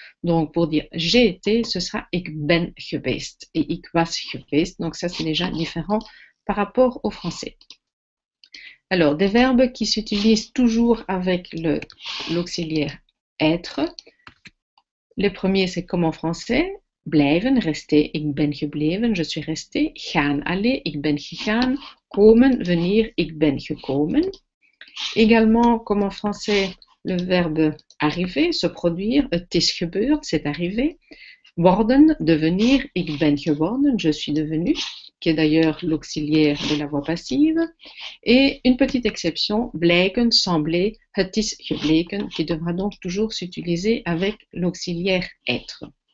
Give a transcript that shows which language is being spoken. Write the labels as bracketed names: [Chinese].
[French] Donc, pour dire j'ai été, ce sera [Dutch] ik ben geweest [French] et [Dutch] ik was geweest. [French] Donc, ça, c'est déjà différent par rapport au français. Alors, des verbes qui s'utilisent toujours avec l'auxiliaire être. Le premier, c'est comme en français. [Dutch] Blijven, rester, ik ben gebleven, [French] je suis resté. [Dutch] Gaan, aller, ik ben gegaan. Komen, venir, ik ben gekomen. [French] Également, comme en français, le verbe arriver, se produire, [Dutch] het is gebeurd, [French] c'est arrivé. Worden, devenir, [Dutch] ik ben geworden, [French] je suis devenu. qui est d'ailleurs l'auxiliaire de la voix passive. Et une petite exception, blijken, sembler, [Dutch] het is gebleken, [French] qui devra donc toujours s'utiliser avec l'auxiliaire être.